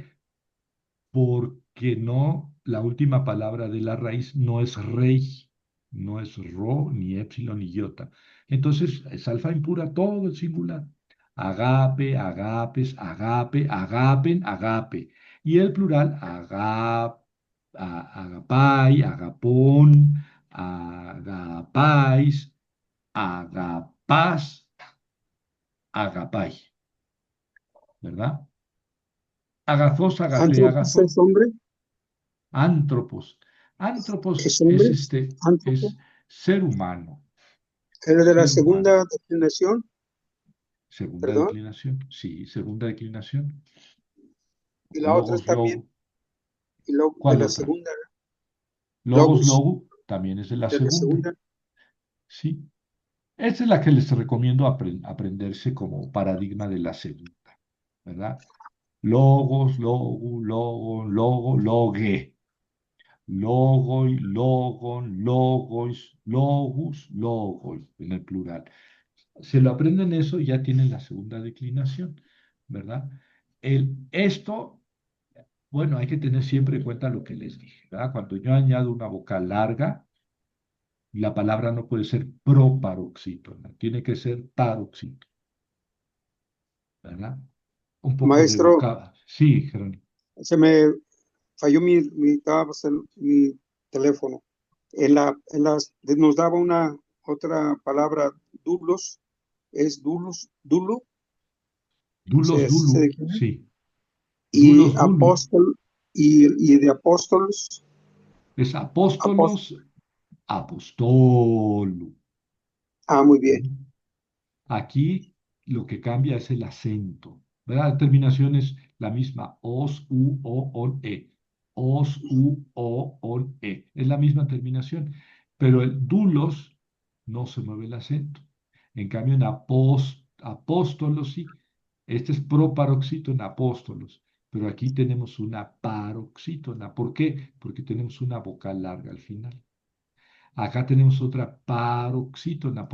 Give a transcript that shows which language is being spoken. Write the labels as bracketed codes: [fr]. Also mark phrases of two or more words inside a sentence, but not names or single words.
[es] Porque no, la última palabra de la raíz no es rey, no es ro, ni épsilon, ni iota. Entonces es alfa impura, todo el singular. [el] Agape, agapes, agape, agapen, agape. [es] Y el plural, [el] agapai, agapón, agapais, agapas, agapai, [es] ¿verdad? [el] Agazos, agape, [es] Antropos agazón. es hombre, [el] Antropos. Antropos [es] es hombre, es antropo. ser humano, El de la ser humano. segunda declinación, Segunda perdón, declinación, sí, segunda declinación. y la otra Logos, también, logo. y luego de ¿Cuál la otra? segunda, Logos, logos, logo, también es de la de la segunda, segunda. sí. Esta es la que les recomiendo aprenderse como paradigma de la segunda, ¿verdad? [el] Logos, logo, logue. Logoi, logon, logois, logus, logoi, [es] en el plural. Se lo aprenden eso y ya tienen la segunda declinación, ¿verdad? Esto, bueno, hay que tener siempre en cuenta lo que les dije, ¿verdad? Cuando yo añado una vocal larga, la palabra no puede ser proparoxítona, tiene que ser paroxítona, ¿verdad? Un poco de Maestro, vocal. Sí, Jerónimo. se me falló mi teléfono. Nos daba una otra palabra, dulos, es [el] dulos, dulo, [es] Dulos, así se dulu, declina, sí. y [el] Dulos, dulu. [es] apóstol, y de apóstolos, Es apóstol, [el] apóstolos, apostolo. [es] muy bien, ¿Mm? Aquí lo que cambia es el acento, ¿verdad? La terminación es la misma, os, [el] u, o, on, e. Os, u, o, on, e. [es] Es la misma terminación, pero el dulos no se mueve el acento. En cambio, en apóstolos sí. Este es proparoxítona, apóstolos. Pero aquí tenemos una paroxítona. ¿Por qué? Porque tenemos una vocal larga al final. Acá tenemos otra paroxítona.